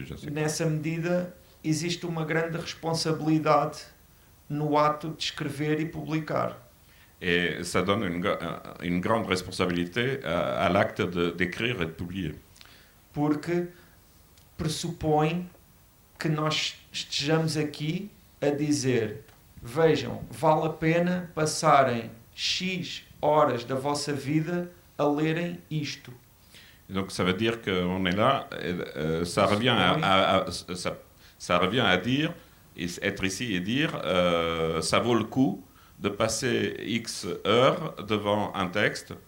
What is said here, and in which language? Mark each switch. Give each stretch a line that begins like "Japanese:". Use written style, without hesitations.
Portuguese: Nessa medida, existe uma grande responsabilidade no ato de escrever e publicar.
French: Et ça donne une grande responsabilité à l'acte d'écrire et de publier.
Portuguese: Porque pressupõe que nós estejamos aqui a dizer: vejam, vale a pena passarem X horas da vossa vida a lerem isto.
French: Donc ça veut dire qu'on est là, ça revient à dire, être ici et dire, ça vaut le coup de passer X heures devant un texte